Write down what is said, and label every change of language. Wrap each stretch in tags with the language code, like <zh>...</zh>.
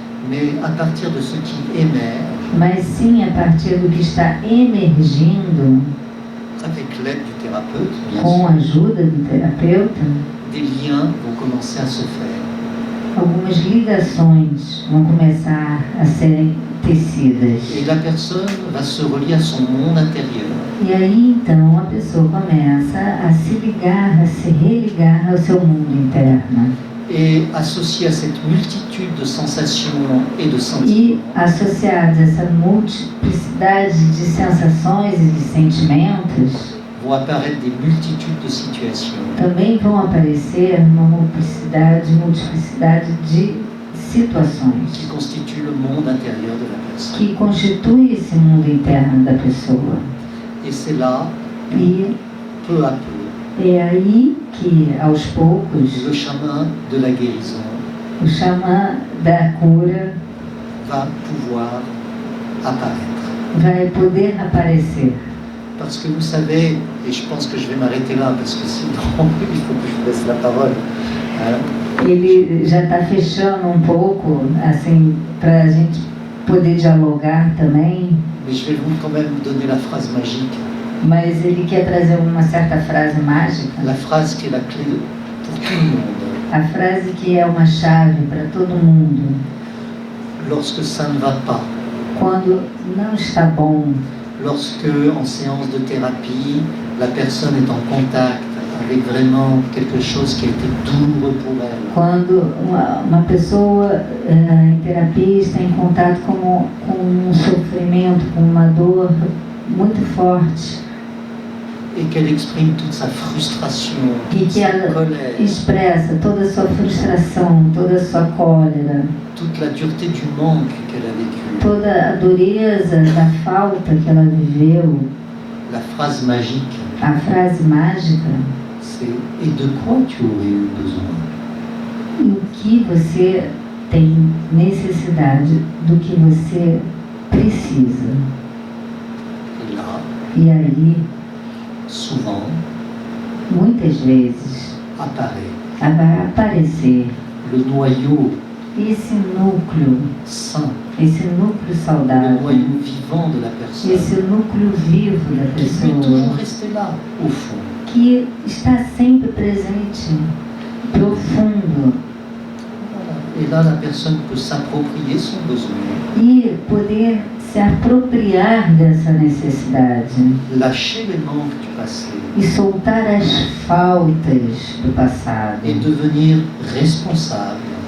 <fr>mais à partir de ce qui émerge,</fr> <pt>mas sim a partir do que está emergindo,</pt> <fr>avec l'aide du thérapeute, bien</fr> <pt>com a</pt> <fr>sûr,</fr> <pt>ajuda do terapeuta,</pt> <fr>des liens vont commencer à se faire.</fr> <pt>algumas ligações vão começar a serem tecidas.</pt> <fr>Et la personne va se relier à son monde intérieur.</fr> <pt>E aí então a pessoa começa a se ligar, a se religar ao seu mundo interno.</pt> <fr>Et associé à cette multitude de sensations et de</fr> <pt>E</pt> <fr>sentiments,</fr> <pt>associados a essa multiplicidade de sensações e de sentimentos,</pt> <fr>vont apparaître des multitudes de situations</fr> <pt>também vão aparecer uma multiplicidade de situações</pt> <fr>qui constituent le monde intérieur de la personne.</fr> <pt>que constituem esse mundo interno da pessoa.</pt> <fr>Et c'est là,</fr> <pt>E</pt> <fr>peu à peu,</fr> <pt>é aí que, aos poucos,</pt> <fr>le chemin de la guérison</fr> <pt>o xamã da cura</pt> <fr>va pouvoir apparaître.</fr> <pt>vai poder aparecer.</pt> <fr>Parce que vous savez, et je pense que je vais m'arrêter là, parce que sinon il faut que je vous laisse la parole. Hein.</fr> <pt>Ele já está fechando um pouco, assim, para a gente poder dialogar também,</pt> <fr>Mais je vais vous quand même donner la phrase magique.</fr> <pt>mas ele quer trazer uma certa frase mágica,</pt> <fr>La phrase qui est la clé pour tout le monde.</fr> <pt>a frase que é uma chave para todo mundo.</pt> <fr>Lorsque ça ne va pas,</fr> <pt>Quando não está bom,</pt> <fr>lorsque en séance de thérapie, la personne est en contact avec vraiment quelque chose qui a été douloureux pour elle,</fr> <pt>quando uma pessoa em terapia está em contato com um sofrimento, com uma dor muito forte,</pt> <fr>et qu'elle exprime toute sa frustration,</fr> <pt>e</pt> <fr>toute</fr> <pt>que</pt> <fr>sa</fr> <pt>ela</pt> <fr>colère,</fr> <pt>expressa toda a sua frustração, toda a sua cólera,</pt> <fr>toute la dureté du manque qu'elle a vécu,</fr> <pt>toda a dureza da falta que ela viveu,</pt> <fr>la phrase magique,</fr> <pt>a frase mágica,</pt> <fr>c'est « Et de quoi tu aurais eu besoin ?»</fr> <pt>e o que você tem necessidade, do que você precisa.</pt> <fr>Et là,</fr> <pt>E aí,</pt> <fr>souvent,</fr> <pt>muitas vezes,</pt> <fr>apparaît</fr> <pt>vai aparecer</pt> <fr>le noyau</fr> <pt>esse núcleo</pt> <fr>sain,</fr> <pt>núcleo</pt> <fr>le</fr> <pt>saudável,</pt> <fr>noyau vivant de la personne,</fr> <pt>esse núcleo vivo da</pt> <fr>qui peut toujours</fr> <pt>pessoa,</pt> <fr>rester là, au fond.</fr> <pt>que está sempre presente, profundo,</pt> <fr>Et là, la personne peut s'approprier son besoin,</fr> <pt>e poder se apropriar dessa necessidade</pt> <fr>lâcher les manques du passé</fr> <pt>e soltar as faltas do passado,</pt> <fr>et devenir responsable</fr>